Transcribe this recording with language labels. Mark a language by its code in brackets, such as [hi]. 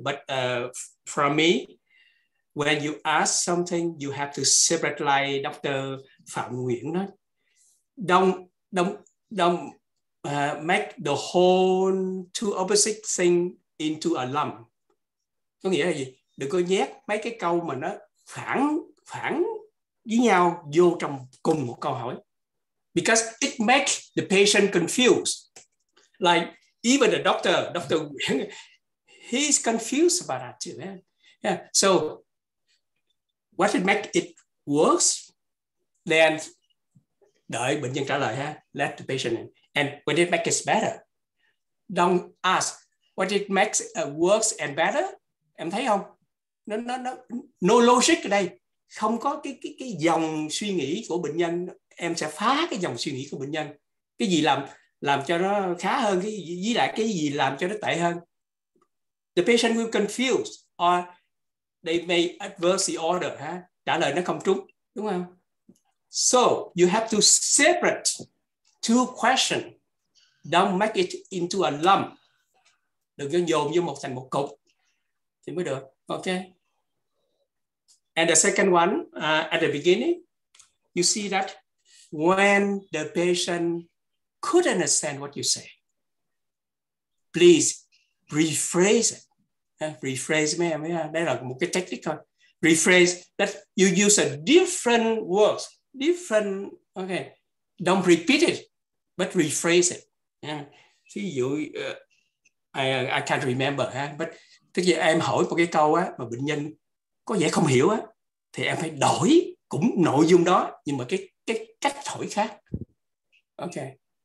[en] But from me, when you ask something, you have to separate, like Dr. Phạm Nguyễn [vi] nói, [en] don't make the whole two opposite thing into a lump. [vi] Có nghĩa là gì? Đừng có nhét mấy cái câu mà nó phản với nhau vô trong cùng một câu hỏi. [en] Because it makes the patient confused. Like even the Dr. Nguyen, he's confused about that too. Man. Yeah. So what it make it worse? [vi] Then đợi bệnh nhân trả lời ha. [en] Let the patient in. And when it makes it better, don't ask what it makes worse and better. [vi] Em thấy không? [en] No logic [vi] ở đây. Không có cái dòng suy nghĩ của bệnh nhân. Em sẽ phá cái dòng suy nghĩ của bệnh nhân. Cái gì làm cho nó khá hơn, cái gì, với lại cái gì làm cho nó tệ hơn. [en] The patient will confuse or they may adverse the order. Ha? [vi] Trả lời nó không trúng, đúng không? [en] So you have to separate two questions. Don't make it into a lump. [vi] Đừng có dồn vô thành một cục thì mới được. [en] Okay. And the second one, at the beginning, you see that when the patient couldn't understand what you say, please rephrase it. [vi] Rephrase mấy em, đây là một cái technique thôi. [en] Rephrase that you use a different words, different. Okay, don't repeat it, but rephrase it. [vi] Ví dụ, [en] I can't remember, but [vi] tức là em hỏi một cái câu á mà bệnh nhân có vẻ không hiểu á, thì em phải đổi cũng nội dung đó nhưng mà cái cách hỏi khác. Okay.